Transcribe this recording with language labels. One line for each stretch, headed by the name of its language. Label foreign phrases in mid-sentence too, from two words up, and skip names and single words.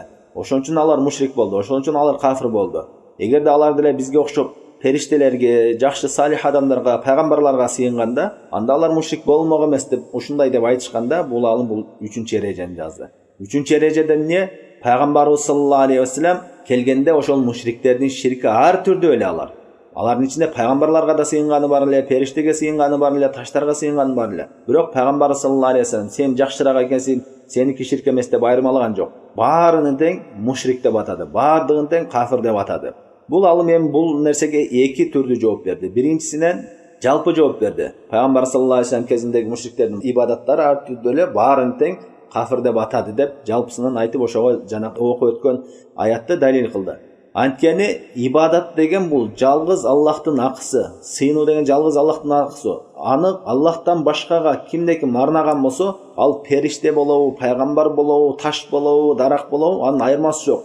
Kyrgyz: Ошон үчүн алар мушрик болду, ошон үчүн алар кафир болду. Эгерде алар деле бизге окшоп периштелерге, жакшы салих адамдарга, пайгамбарларга сыйынганда, анда алар мушрик болмок эмес деп ушундай деп айтышканда, бул алым бул 3-чү эрежени жазды. 3-чү эрежеде эмне? Пайгамбарыбыз
Arabic: صلى الله عليه وسلم
Kyrgyz: келгенде ошол мушриктердин ширки ар түрдүү эле алар. Алардын ичинде пайгамбарларга да сыйынганы бар эле, периштеге сыйынганы бар эле, таштарга сыйынганы бар эле. Бирок пайгамбарыбыз
Arabic: صلى الله عليه وسلم
Kyrgyz: сен жакшыраак экенсиң, сеники ширк эмес деп айырмалаган жок. Баарынын тең мушрик деп атады, баардыгын тең кафир деп атады. Бул алым эми бул нерсеге эки түрдүү жооп берди. Биринчисинен жалпы жооп берди. Пайгамбар
Arabic: صلى الله عليه وسلم
Kyrgyz: кезиндеги мушриктердин ибадаттары ар түрдүү эле баарын тең кафир деп атады деп жалпысынан айтып ошого жана окуп өткөн аятты далил кылды. Анткени ибадат деген бул жалгыз Аллахтын акысы, сыйынуу деген жалгыз Аллахтын акысы. Аны Аллахтан башкага кимде ким арнаган болсо, ал периште болобу, пайгамбар болобу, таш болобу, дарак болобу, анын айырмасы жок.